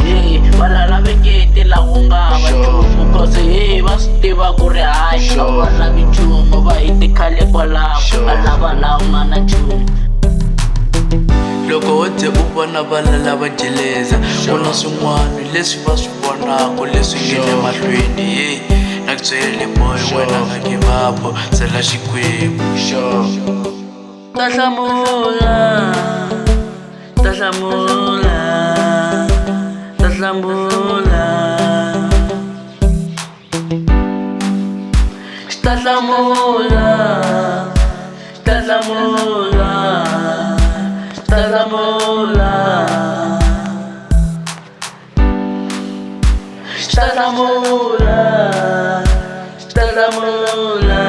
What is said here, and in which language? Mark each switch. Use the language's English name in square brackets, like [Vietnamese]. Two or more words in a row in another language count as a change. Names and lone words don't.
[Tsonga] Hey va lalaveketi la ku nga hava nchumu, cause hey va swi tiva ku ri hayi a va lavi nchumu, va hi tikhale kwalaho va lava laha u nga na nchumu. Loko wo ze u vona vana lava jeleza, ku na swin'wana leswi va swi vonaka leswi nge le mahlweni. Ye na ku byele boy, wena nga [English] give up, [Tsonga] sela Xikwembu. Ta hlamula, ta hlamula, ta hlamula, ta hlamula, ta hlamula, ta hlamula, ta hlamula, ta hlamula.